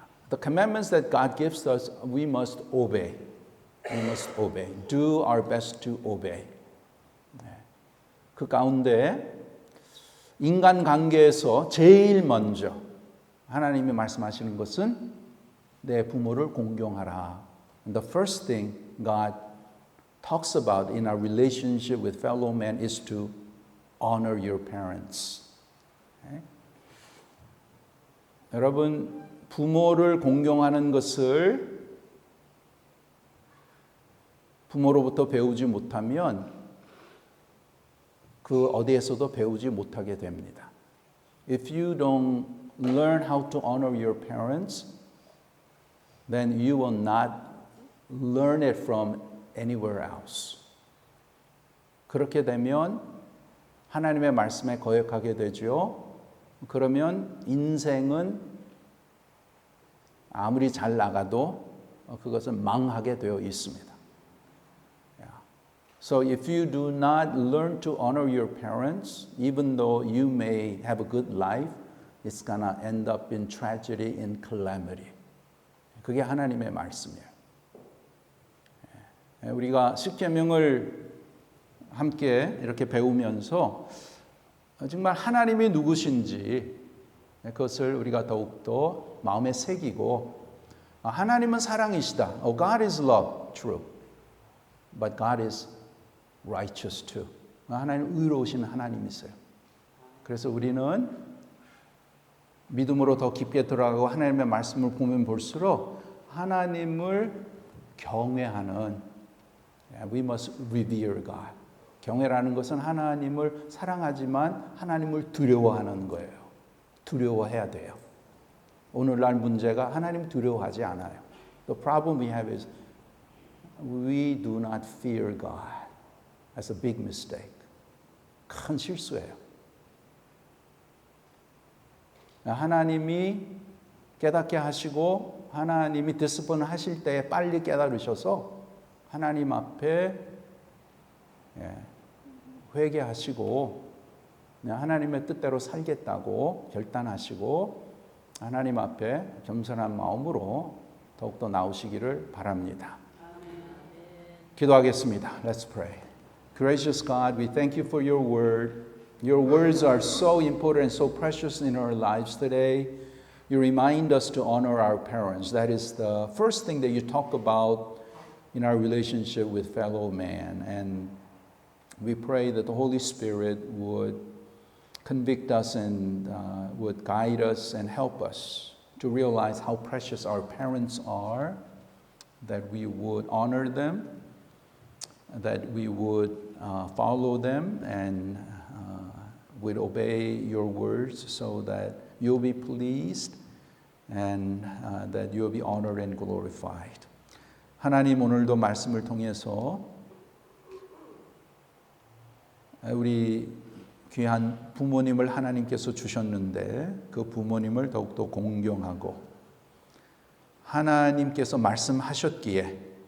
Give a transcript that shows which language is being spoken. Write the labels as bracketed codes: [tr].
[en] The commandments that God gives us, we must obey. We must obey. Do our best to obey. [ko] 그 가운데 인간관계에서 제일 먼저 하나님이 말씀하시는 것은 내 부모를 공경하라. [en] And the first thing God talks about in our relationship with fellow men is to honor your parents. [ko] 여러분, 부모를 공경하는 것을 부모로부터 배우지 못하면 그 어디에서도 배우지 못하게 됩니다. [en] If you don't learn how to honor your parents, then you will not learn it from anywhere else. [ko] 그렇게 되면 하나님의 말씀에 거역하게 되죠. 그러면 인생은 아무리 잘 나가도 그것은 망하게 되어 있습니다. [en] So if you do not learn to honor your parents, even though you may have a good life, it's gonna end up in tragedy, in calamity. [ko] 그게 하나님의 말씀이에요. 우리가 십계명을 함께 이렇게 배우면서 정말 하나님이 누구신지 그것을 우리가 더욱더 마음에 새기고 하나님은 사랑이시다. [en] Oh, God is love, true. But God is righteous too. [ko] 하나님 의로우신 하나님이세요. 그래서 우리는 믿음으로 더 깊게 들어가고 하나님의 말씀을 보면 볼수록 하나님을 경외하는 [en] We must revere God. [ko] 경외라는 것은 하나님을 사랑하지만 하나님을 두려워하는 거예요. 두려워해야 돼요. 오늘날 문제가 하나님 두려워하지 않아요. [en] The problem we have is we do not fear God. That's a big mistake. [ko] 큰 실수예요. 하나님이 깨닫게 하시고 하나님이 디스플린 하실 때 빨리 깨달으셔서 하나님 앞에 회개하시고 하나님의 뜻대로 살겠다고 결단하시고 하나님 앞에 겸손한 마음으로 더욱더 나오시기를 바랍니다. 기도하겠습니다. [en] Let's pray. Gracious God, we thank you for your word. Your words are so important and so precious in our lives today. You remind us to honor our parents. That is the first thing that you talk about in our relationship with fellow man. And we pray that the Holy Spirit would convict us and would guide us and help us to realize how precious our parents are, that we would honor them, that we would follow them and would obey your words so that you'll be pleased and that you'll be honored and glorified. [ko] 하나님 오늘도 말씀을 통해서 우리 귀한 부모님을 하나님께서 주셨는데 그 부모님을 더욱더 공경하고 하나님께서 말씀하셨기에